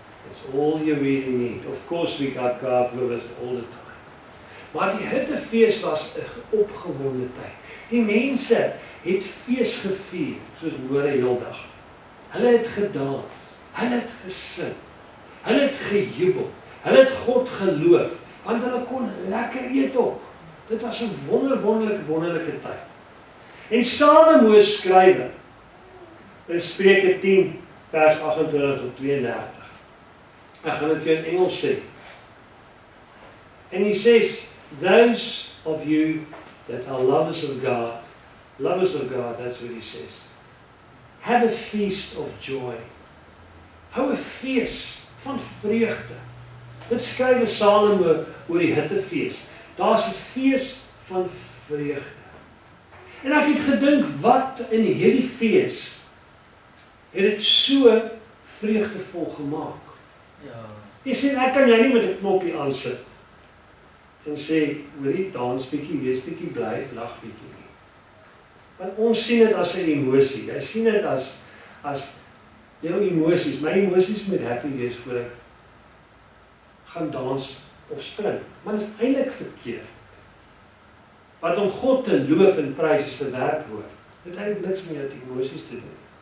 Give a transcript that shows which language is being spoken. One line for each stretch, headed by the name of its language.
English: That's all you really need. Of course we got God with us all the time.
Afrikaans: Maar die hittefees was 'n opgewonde tyd. Die mense het fees gevier, soos môre heeldag. Hulle het gedans, hulle het gesing. Hulle het gejubel. Hulle het God geloof, want hulle kon lekker eet ook. Dit was 'n wonderlike tyd. En Salomo skrywe in Spreuke 10 vers 28 tot 32. Ek gaan dit vir jou in Engels sê.
English: And he says, those of you that are lovers of God, that's what he says. Have a feast of joy.
Afrikaans: Hou 'n fees van vreugde. Dit skryf Salomo oor die hittefees. Daar's 'n fees van vreugde. En ek het gedink, wat in hierdie fees het dit so vreugdevol gemaak? Ja. Jy sê, ek kan jy nie met 'n knoppie aansit en sê, hoorie, dans bietjie, wees bietjie bly, lag bietjie nie. Want ons sien dit as 'n emosie. Jy sien dit as jou emosies. My emosies moet happy wees voor ek gaan dans of spring. Maar dit is eintlik verkeerd. Want om God te loof en prys is 'n werkwoord. Dit het eintlik niks met jou emosies te doen.